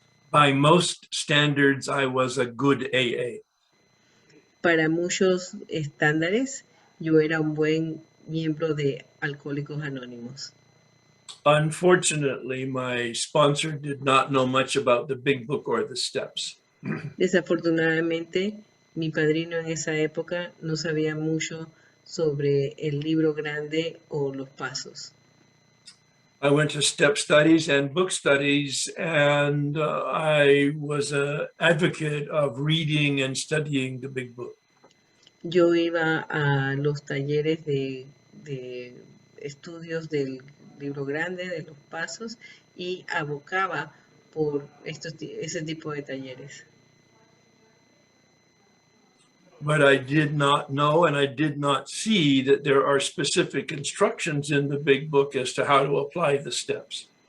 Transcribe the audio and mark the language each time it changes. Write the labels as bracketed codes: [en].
[en] By most standards, I was a good AA. [es] Para muchos estándares, yo era un buen miembro de Alcohólicos Anónimos. [en] Unfortunately, my sponsor did not know much about the big book or the steps. [es] Desafortunadamente, mi padrino en esa época no sabía mucho sobre el libro grande o los pasos. [en] I went to step studies and book studies, and I was an advocate of reading and studying the big book. [es] Yo iba a los talleres de estudios del libro grande, de los pasos, y abocaba por ese tipo de talleres. [en] But I did not know and I did not see that there are specific instructions in the big book as to how to apply the steps.